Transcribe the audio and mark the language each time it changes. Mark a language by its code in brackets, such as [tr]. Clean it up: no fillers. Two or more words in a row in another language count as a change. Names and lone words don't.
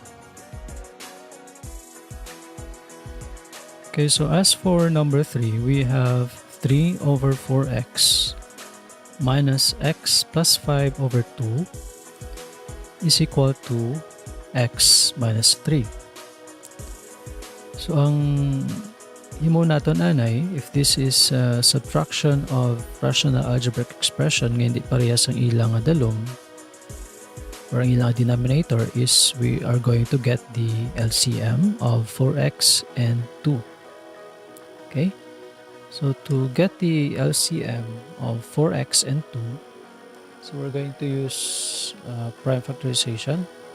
[en] Okay, so as for number 3, we have 3 over 4x minus x plus 5 over 2 is equal to x minus 3. So, [hil] ang himo naton anay, [en] if this is subtraction of rational algebraic expression [hil] nga hindi parehas ang ilang dalom or ang ilang [en] denominator, is we are going to get the LCM of 4x and 2. Okay? So to get the LCM of 4x and 2, so we're going to use prime factorization.